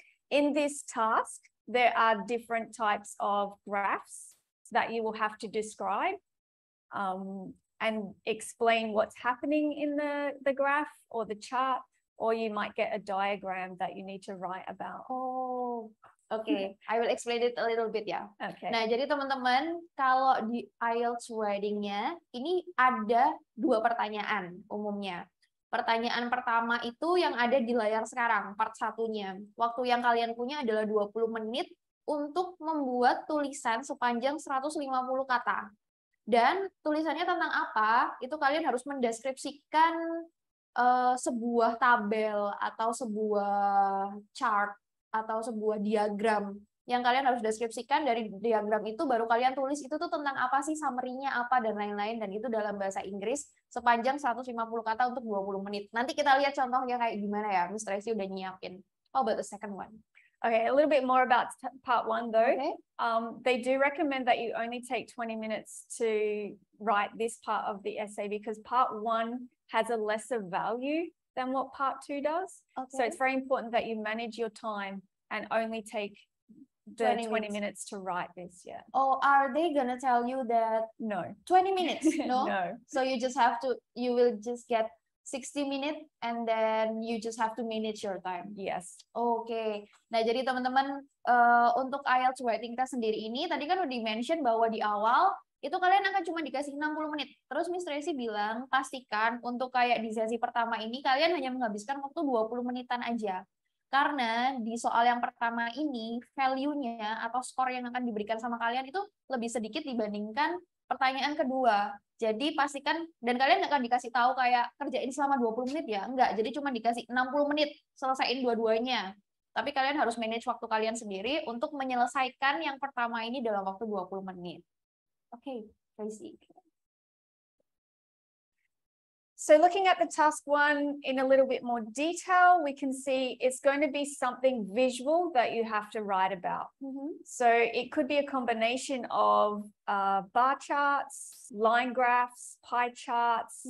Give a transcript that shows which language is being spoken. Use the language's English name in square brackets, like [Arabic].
[English] In this task, there are different types of graphs that you will have to describe and explain what's happening in the graph or the chart, or you might get a diagram that you need to write about. Oh, okay. I will explain it a little bit ya. Okay. [Indonesian] Nah, jadi teman-teman, kalau di IELTS writing-nya, ini ada 2 pertanyaan umumnya. Pertanyaan pertama itu yang ada di layar sekarang, part 1-nya. Waktu yang kalian punya adalah 20 menit untuk membuat tulisan sepanjang 150 kata. Dan tulisannya tentang apa? Itu kalian harus mendeskripsikan sebuah tabel atau sebuah chart atau sebuah diagram yang kalian harus deskripsikan. Dari diagram itu baru kalian tulis itu tuh tentang apa sih, summary-nya apa dan lain-lain, dan itu dalam bahasa Inggris sepanjang 150 kata untuk 20 menit. Nanti kita lihat contohnya kayak gimana ya. Miss Tracy udah nyiapin. [English] How about the second one? Okay, a little bit more about part one though. Okay. They do recommend that you only take 20 minutes to write this part of the essay because part one has a lesser value than what part two does. Okay. So it's very important that you manage your time and only take the 20 minutes to write this. Yeah. Oh, are they gonna tell you that? No. 20 minutes? No? No. So you will just get 60 minutes and then you just have to manage your time. Yes. [Indonesian] Oke. Nah, jadi teman-teman untuk IELTS writing test sendiri ini tadi kan udah di-mention bahwa di awal itu kalian akan cuma dikasih 60 menit. Terus Miss Tracy bilang pastikan untuk kayak di sesi pertama ini kalian hanya menghabiskan waktu 20 menitan aja. Karena di soal yang pertama ini value-nya atau skor yang akan diberikan sama kalian itu lebih sedikit dibandingkan pertanyaan kedua. Jadi pastikan, dan kalian akan dikasih tahu kayak kerjain selama 20 menit ya. Enggak, jadi cuma dikasih 60 menit selesaiin dua-duanya. Tapi kalian harus manage waktu kalian sendiri untuk menyelesaikan yang pertama ini dalam waktu 20 menit. Oke, Tracy. [English] So looking at the task one in a little bit more detail, we can see it's going to be something visual that you have to write about. So it could be a combination of bar charts, line graphs, pie charts.